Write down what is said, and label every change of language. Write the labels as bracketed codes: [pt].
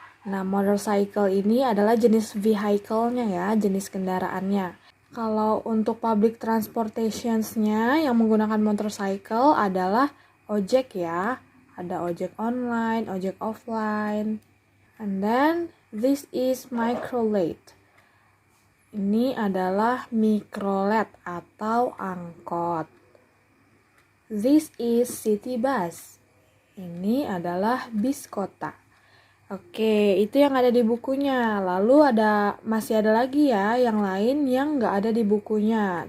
[id] Nah, motorcycle ini adalah jenis vehicle-nya ya, jenis kendaraannya. Kalau untuk public transportations-nya yang menggunakan motorcycle adalah ojek ya. Ada ojek online, ojek offline. [en] And then this is microlate. [id] Ini adalah mikrolet atau angkot. [en] This is city bus. [id] Ini adalah bis kota. Oke, itu yang ada di bukunya. Lalu masih ada lagi ya yang lain yang nggak ada di bukunya.